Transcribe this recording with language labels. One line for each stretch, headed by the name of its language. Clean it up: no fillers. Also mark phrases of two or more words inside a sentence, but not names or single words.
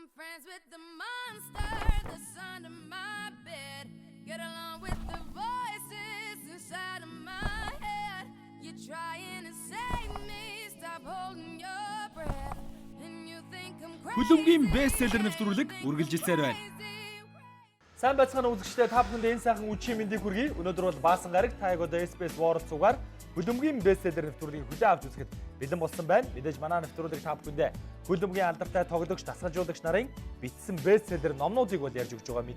English: dance with the monster that's under my bed. Get along with the voices inside of my head. You're trying to save me, stop holding your breath. And you think I'm crazy.
Mongolian: Хүлэмгийн бестселлер нэвтрүүлэг үргэлжилсээр байна. Сайн байцгаана үзэгчдээ та бүхэнд энэ сайхан үчи мэндийг хүргэе. Өнөөдөр бол Баасан гараг таг одоо SBS World цугаар хүлэмгийн бестселлер нэвтрүүлгийг хүлээн авч үзэхэд бэлэн болсон байна. Мэдээж манай нэвтрүүлэг та бүхэндээ хүлэмгийн алдартай тоглогч, дасгалжуулагч нарын бичсэн бестселлер номнуудыг бол ярьж өгч байгаа.